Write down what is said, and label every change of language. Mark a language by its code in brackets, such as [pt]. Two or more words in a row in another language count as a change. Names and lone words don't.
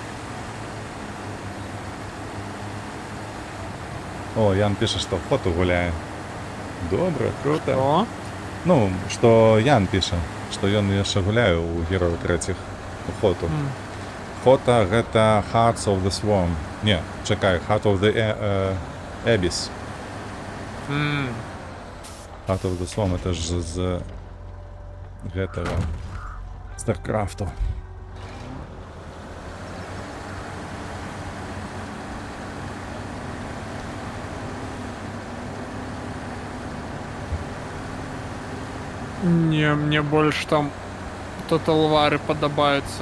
[be] О, Ян піша, што Охоту гуляе. Добра, круто. Што? Ну, што Ян піша, што ён яшчэ гуляе ў герояў трэціх Охоту. Охота гэта Hearts of the Swarm. Не, чакай, Heart of the Abyss. Heart of the Swarm это ж з гэтага Старкрафту. [ru] Не, мне больше там Total War подобаются.